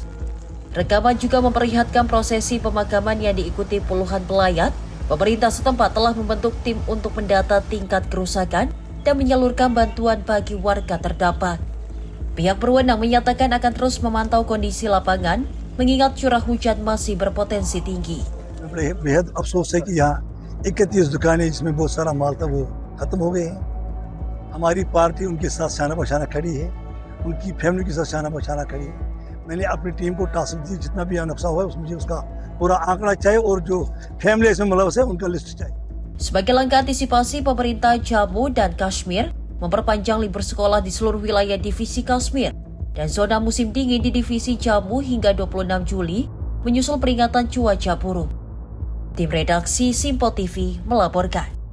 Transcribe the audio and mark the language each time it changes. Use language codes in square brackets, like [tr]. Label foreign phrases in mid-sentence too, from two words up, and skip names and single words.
[id] Rekaman juga memperlihatkan prosesi pemakaman yang diikuti puluhan pelayat. Pemerintah setempat telah membentuk tim untuk mendata tingkat kerusakan dan menyalurkan bantuan bagi warga terdampak. Pihak berwenang menyatakan akan terus memantau kondisi lapangan, mengingat curah hujan masih berpotensi tinggi. [ur] بے حد افسوس ہے کہ یہاں 31 دکانیں جس میں بہت سارا مال تھا وہ ختم ہو گئے ہیں. ہماری پارٹی ان کے ساتھ شانہ بشانہ کھڑی ہے، ان کی فیملی کے ساتھ شانہ بشانہ کھڑی ہے. میں نے اپنی ٹیم کو ٹاسک دی، جتنا بھی نقصان ہوا ہے مجھے اس کا پورا آنکڑا چاہیے اور جو فیملی اس میں ملوث ہے ان کا لسٹ چاہیے. [id] Sebagai langkah antisipasi, pemerintah Jammu dan Kashmir memperpanjang libur sekolah di seluruh wilayah divisi Kashmir dan zona musim dingin di divisi Jammu hingga 26 Juli menyusul peringatan cuaca buruk. Tim redaksi Simpo TV melaporkan.